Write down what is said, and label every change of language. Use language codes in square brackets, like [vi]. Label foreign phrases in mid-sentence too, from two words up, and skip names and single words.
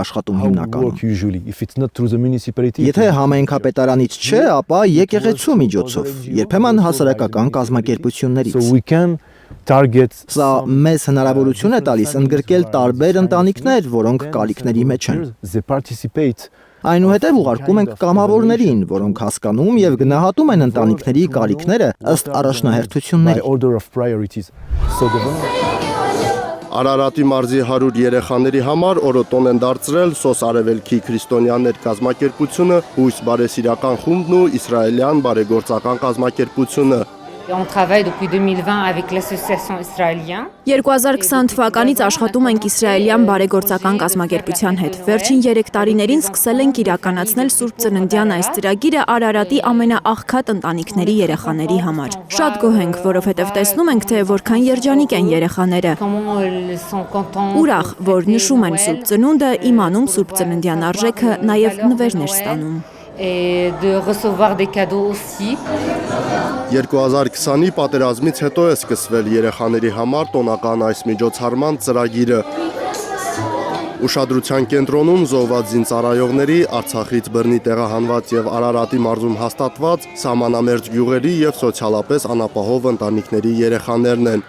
[hy] աշխատում հիմնականում։ Եթե համայնքապետարանից չէ, ապա եկեղեցու միջոցով, երբեմն հասարակական կազմակերպություններից։ Սա մեզ հնարավորություն է տալիս ընդգրկել տարբեր ընտանիքներ, որոնք կարիքների մեջ են։ Այնուհետև ուղարկում ենք կամավորներին, որոնք հասկանում եւ գնահատում են ընտանիքների կարիքները ըստ առաջնահերթությունների։ Արարատի մարզի 100 երեխաների համար օրոտոն են դարձրել Սոս արևելքի քրիստոնյաներ կազմակերպությունը, Հույս բարեսիրական խումբն ու իսրայելյան բարեգործական կազմակերպությունը։ [fr] On travaille depuis 2020 avec l'association israélien. [hy] 2020 թվականից աշխատում ենք իսրայելյան բարեգործական կազմակերպության հետ։ Վերջին 3 տարիներին սկսել ենք իրականացնել Սուրբ Ծննդյան այս ծրագիրը Արարատի ամենաաղքատ ընտանիքների երեխաների համար։ Շատ գոհ ենք, որովհետև տեսնում ենք, թե որքան երջանիկ են երեխաները։ Ուրախ, որ նշում են Սուրբ Ծնունդը, իմանում Սուրբ Ծննդյան արժեքը, նաև նվերներ ստանում։ [fr] Et de recevoir des cadeaux aussi. [hy] 2020-ի պատերազմից հետո է սկսվել երեխաների համար տոնական այս միջոցառման ծրագիրը։ Ուշադրության կենտրոնում զոհված զինծառայողների, Արցախից բռնի տեղահանված եւ Արարատի մարզում հաստատված սահմանամերձ գյուղերի եւ սոցիալապես անապահով ընտանիքների երեխաներն են։